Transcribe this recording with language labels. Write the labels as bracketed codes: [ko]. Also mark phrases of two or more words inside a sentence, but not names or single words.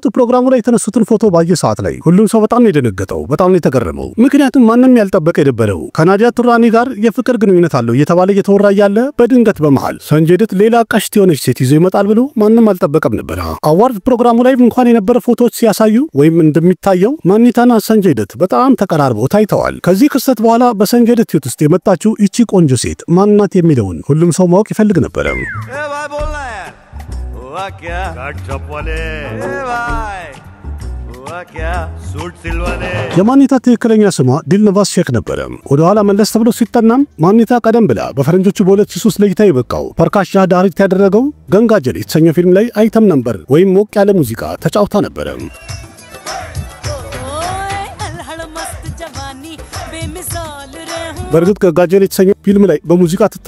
[am] ፕሮግራሙ ላይ የተነሱትን ፎቶ ባየ ሰዓት ላይ ሁሉም ሰው በጣም ነው የደነገጠው፣ በጣም ነው የተገረመው። ምክንያቱም ማንንም ያልጠበቀ የነበረው ከናዲያ ቱራኒ ጋር የፍቅር ግንኙነት አለው እየተባለ እየተወራ ያለ በድንገት በመሃል ሰንጀይ ደት ሌላ ቀሽት የሆነች ሴት ይዞ ይመጣል ብሎ ማንንም አልጠበቀም ነበር። አዋርድ ፕሮግራሙ ላይ እንኳን የነበረ ፎቶዎች ሲያሳዩ ወይም እንደሚታየው ማንየታና ሰንጀይ ደት በጣም ተቀራርበው ታይተዋል። ከዚህ ክስተት በኋላ በሰንጀይ ደት ህይወት ውስጥ የመጣችው እቺ ቆንጆ ሴት ማንናት የሚለውን ሁሉም ሰው ማወቅ ይፈልግ ነበር። [hi] क्या काट चप वाले भाई हुआ क्या सूट सिलवाने [am] የማንየታ ትክክለኛ ስሟ ዲልነቫስ ሼክ ነበረ። ወደ ኋላ መለስ ተብሎ ሲጠናም ማንየታ ቀደም ብላ በፈረንጆቹ በ2003 ለይታ የበቃው ፐርካሽ ዳይሬክት ያደረገው ገንጋጀል የተሰኘው ፊልም ላይ አይተም ነበር ወይም ሞቅ ያለ ሙዚቃ ተጫውታ ነበረ። በእርግጥ ገንጋጀል የተሰኘው ፊልም ላይ በሙዚቃ ትታይ